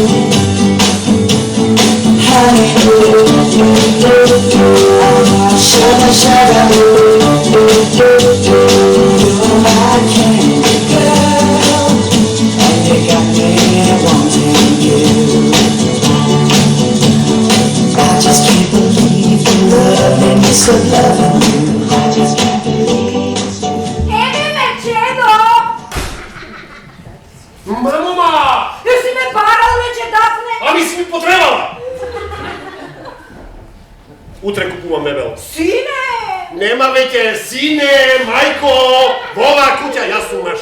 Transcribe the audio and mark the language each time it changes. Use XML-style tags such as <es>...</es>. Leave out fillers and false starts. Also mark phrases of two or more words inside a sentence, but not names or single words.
<en>Honey, oh sugar, sugar, you are my candy girl, and you got me wanting you. I just can't believe the loving me so loving you. I just can't believe it's so.</en> <mk>Еве ме, Чедо! Мамума! Јас си ме барал вече, Дафне! Ами си ми потребала! Утре купувам мебел. Сине! Нема веќе, сине, мајко, во оваа куќа јас сум маж.</mk>